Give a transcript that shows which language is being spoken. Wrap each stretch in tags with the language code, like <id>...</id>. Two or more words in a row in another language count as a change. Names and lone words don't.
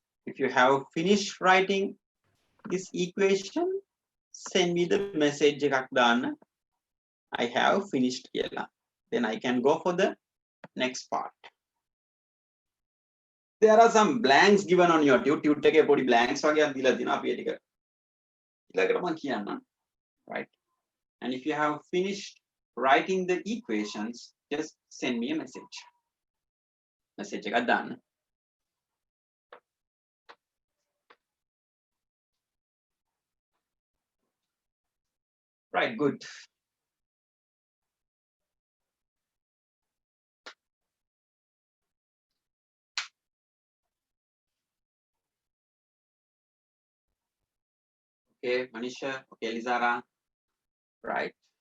<en>if you have finished writing this equation, send me the message</en> <si>එකක් දාන්න.</si> <en>I have finished කියලා. Then I can go for the next part. There are some blanks given on your tute.</en> <si>Tute එකේ පොඩි blanks වගේක් දීලා තියෙනවා. අපි ඒක ඊළඟට මම කියන්නම්.</si> <en>Right? And if you have finished writing the equations, just send me a message.</en> <si>Message එකක් දාන්න.</si> <en>Right, good. Okay, Manisha, okay, Elizara, right.</en>